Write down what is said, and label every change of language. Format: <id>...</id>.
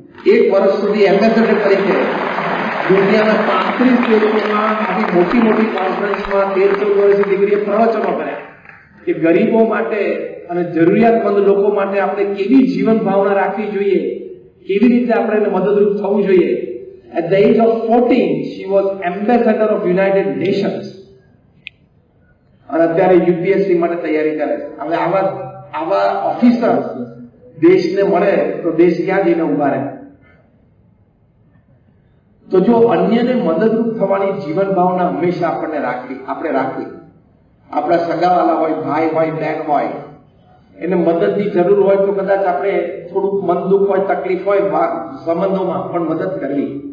<gu>1 વર્ષ સુધી એમ્બેસેડર તરીકે દુનિયાના 35 દેશોમાં આવી મોટી મોટી કોન્ફરન્સમાં 13-14 વર્ષની દીકરીએ પ્રવચનો કર્યા કે ગરીબો માટે અને જરૂરિયાતમંદ લોકો માટે આપણે કેવી જીવન ભાવના રાખવી જોઈએ, કેવી રીતે આપણે એને મદદરૂપ થવું જોઈએ.</gu> <en>At the age of 14, she was ambassador of United Nations.</en> <gu>અને અત્યારે યુપીએસસી માટે તૈયારી કરે છે. હવે આવા ઓફિસર દેશને મળે તો દેશ ક્યાં જઈને ઉભા રહે. તો જો અન્યને મદદરૂપ થવાની જીવન ભાવના હંમેશા આપણે રાખવી. આપણા સગાવાલા હોય, ભાઈ હોય, બહેન હોય, એને મદદની જરૂર હોય તો કદાચ આપણે થોડુંક મન દુઃખ હોય, તકલીફ હોય સંબંધોમાં, પણ મદદ કરવી.</gu>